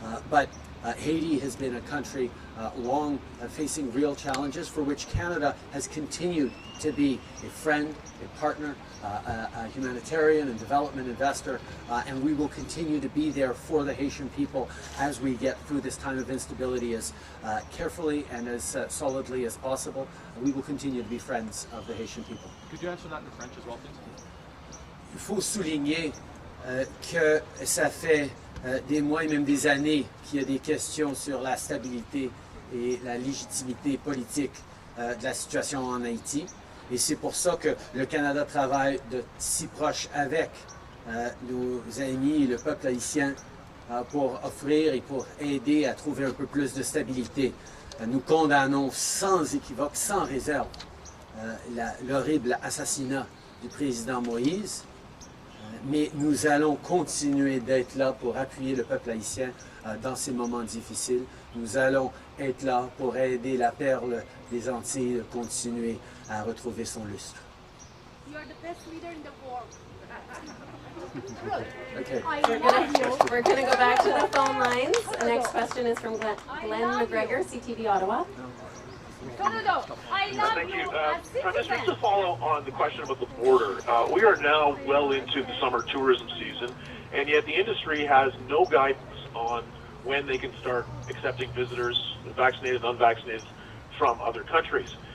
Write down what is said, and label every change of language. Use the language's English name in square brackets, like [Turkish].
[English] But Haiti has been a country long facing real challenges for which Canada has continued to be a friend, a partner, a humanitarian and development investor, and we will continue to be there for the Haitian people as we get through this time of instability as carefully and as solidly as possible. We will continue to be friends of the Haitian people. Could you answer that in French as well, please? [French] Il faut souligner que ça fait des mois et même des années qu'il y a des questions sur la stabilité et la légitimité politique de la situation en Haïti. Et c'est pour ça que le Canada travaille de si proche avec nos amis et le peuple haïtien pour offrir et pour aider à trouver un peu plus de stabilité. Nous condamnons sans équivoque, sans réserve, l'horrible assassinat du président Moïse. Mais nous allons continuer d'être là pour appuyer le peuple haïtien dans ces moments difficiles. Nous allons être là pour aider la perle des Antilles à continuer à retrouver son lustre. [English] You are the best leader in the world. Okay. We're going to go back to the phone lines. The next question is from Glenn McGregor, CTV Ottawa. No. I love Thank you. you. Just to follow on the question about the border, we are now well into the summer tourism season, and yet the industry has no guidance on when they can start accepting visitors, vaccinated, unvaccinated, from other countries.